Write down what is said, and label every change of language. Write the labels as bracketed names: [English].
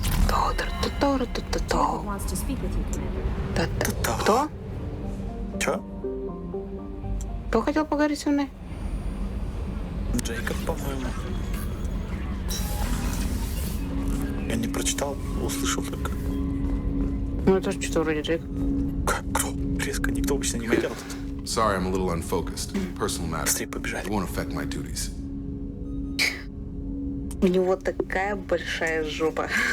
[English] Wants to speak with you, Commander. [Russian] Кто? Чё? Кто хотел поговорить со мной? Джейкоб, по-моему. Я не прочитал, услышал только. Ну, это что-то вроде Джейк. Кто? Резко никто обычно не хотел тут. [English] Sorry, I'm a little unfocused. Personal matter. [Russian] Быстрее побежали. [English] It won't affect my duties. [Russian] У него такая большая жопа.